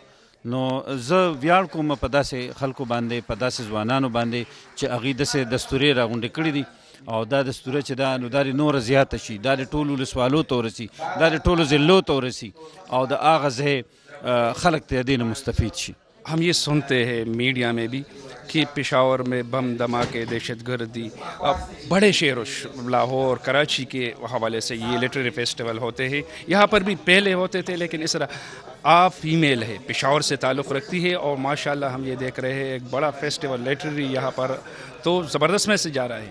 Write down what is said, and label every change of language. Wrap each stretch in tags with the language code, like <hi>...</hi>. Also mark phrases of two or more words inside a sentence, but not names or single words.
<ps>نو زه ویاړ کوم په داسې خلکو باندې، په داسې ځوانانو باندې چې هغوی داسې دستورې راغونډې کړي دي. او دا دستوره چې دا نو دا نوره زیاته شي، دا د ټولو ولسوالو ته ورسي، دا د ټولو ضلعو ته ورسي او د هغه ځای خلک ته دې نه مستفید شي.</ps> <ur>ہم یہ سنتے ہیں میڈیا میں بھی کہ پشاور میں بم دھماکے، دہشت گردی، بڑے شہروں لاہور، کراچی کے حوالے سے یہ</ur> <en>literary festival</en> <ur>ہوتے ہیں. یہاں پر بھی پہلے ہوتے تھے، لیکن اس طرح آپ فیمیل ہے، پشاور سے تعلق رکھتی ہے، اور ماشاءاللہ ہم یہ دیکھ رہے ہیں ایک بڑا</ur> <en>festival literary</en> <ur>یہاں پر تو زبردست میں سے جا رہا ہے.</ur>